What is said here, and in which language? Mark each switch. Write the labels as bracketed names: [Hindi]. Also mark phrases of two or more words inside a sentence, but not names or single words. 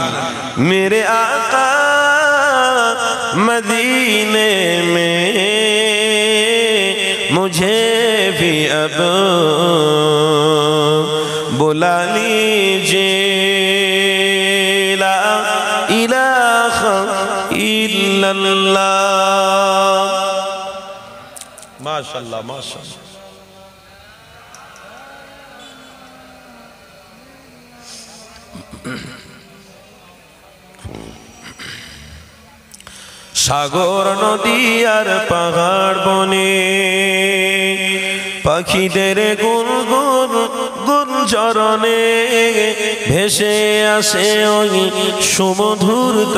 [Urdu] میرے آقا مدینے میں مجھے بھی اب بلا لیجیے [Arabic] لا الہ الا اللہ [Urdu] ماشاءاللہ ماشاءاللہ [Bangla] সাগর নদী আর পাহাড় বনে পাখিদের গুনগুন গুঞ্জরণে ভেসে আসে ওই সুমধুর